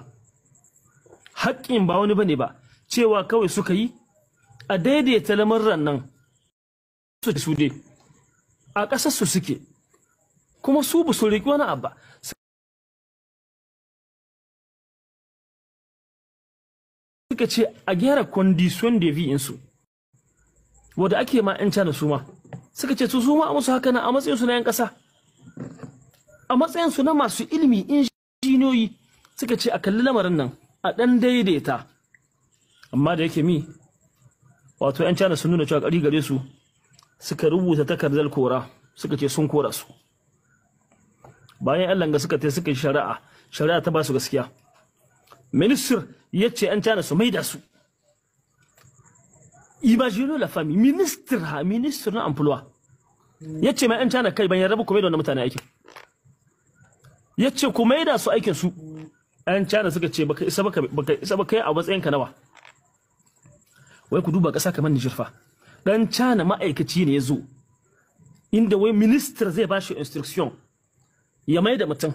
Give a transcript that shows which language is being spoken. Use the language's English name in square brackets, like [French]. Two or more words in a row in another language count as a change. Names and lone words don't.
[Hausa] Haƙƙin ba wani bane ba, cewa kawai suka yi a daidaita lamarin nan su dai a ƙasar su suke, kuma su ba su riƙi wani abu. Suka ce a gyara [French] condition de vie [Hausa] insu wanda ake ma 'yan China su ma suka ce su ma a musu haka na a matsayin su na 'yan ƙasa, a matsayin su na masu ilimi injiniyoyi. Suka ce a kalli lamarin nan a ɗan daidaita, amma da yake mi wato 'yan China sun nuna cewa ƙari gare su, suka rubuta takardar kora, suka ce sun kora su. Bayan 'yan langa suka suka yi shari'a ta ba su gaskiya. Minister ya ce 'yan China su maida su. [French] Imaginez la famille, [Hausa] ministre na emploi ya ce mai 'yan China kai ban yarda ba ku maida wannan mutane aikin. Ya ce ku maida su aikin su. 'Yan China suka ce baka isa ba kai a matsayin ka nawa. Wai ku duba ƙasa kamar Niger fa. Dan China ma'aikaci ne ya zo inda wai minister zai bashi instruction ya maida mutum.